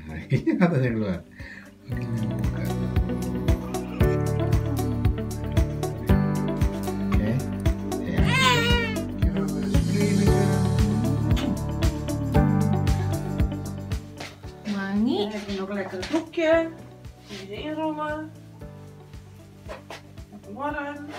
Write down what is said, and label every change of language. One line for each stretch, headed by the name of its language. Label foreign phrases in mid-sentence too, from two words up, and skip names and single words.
Indonesian: kakinya katanya keluar. Kakinya buka. Oke. Ya. Kita bersih sekarang. Wangi.
Dutch: Dan heb je nog lekker een doekje. Kun je erin rollen. Warm.